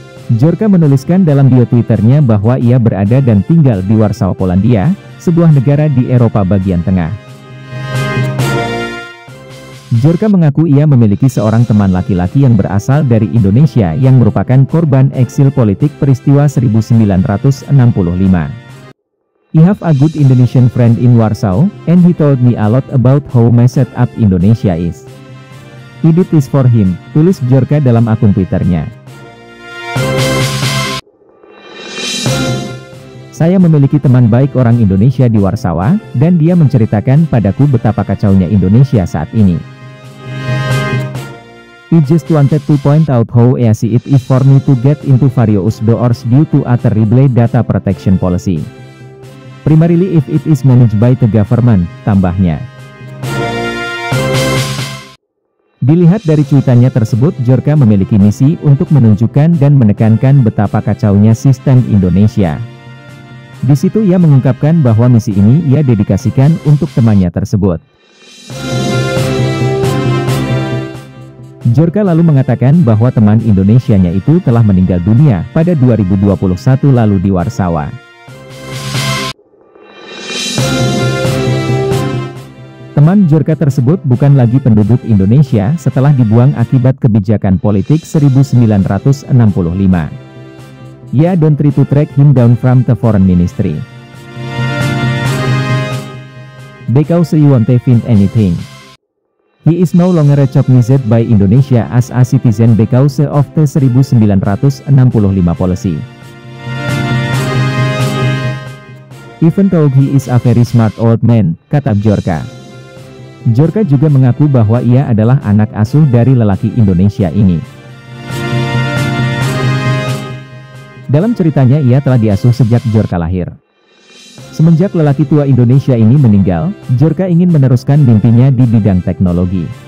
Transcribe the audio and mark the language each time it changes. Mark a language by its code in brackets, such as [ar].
[id] Bjorka menuliskan dalam bio Twitternya bahwa ia berada dan tinggal di Warsaw, Polandia, sebuah negara di Eropa bagian tengah. Bjorka mengaku ia memiliki seorang teman laki-laki yang berasal dari Indonesia yang merupakan korban eksil politik peristiwa 1965. [en] I have a good Indonesian friend in Warsaw, and he told me a lot about how messed up Indonesia is. I did this for him, [id] tulis Bjorka dalam akun Twitternya. Saya memiliki teman baik orang Indonesia di Warsawa, dan dia menceritakan padaku betapa kacaunya Indonesia saat ini. [en] I just wanted to point out how easy it is for me to get into various doors due to a terrible data protection policy. Primarily if it is managed by the government, [id] tambahnya. Dilihat dari cuitannya tersebut, Bjorka memiliki misi untuk menunjukkan dan menekankan betapa kacaunya sistem Indonesia. Di situ ia mengungkapkan bahwa misi ini ia dedikasikan untuk temannya tersebut. Bjorka lalu mengatakan bahwa teman Indonesianya itu telah meninggal dunia pada 2021 lalu di Warsawa. Teman Bjorka tersebut bukan lagi penduduk Indonesia setelah dibuang akibat kebijakan politik 1965. [en] Yeah, don't try to track him down from the foreign ministry. Because you won't find anything. He is no longer recognized by Indonesia as a citizen because of the 1965 policy. Even though he is a very smart old man, [id] kata [en] Bjorka. [id] Bjorka juga mengaku bahwa ia adalah anak asuh dari lelaki Indonesia ini. Dalam ceritanya ia telah diasuh sejak Bjorka lahir. Semenjak lelaki tua Indonesia ini meninggal, Bjorka ingin meneruskan mimpinya di bidang teknologi.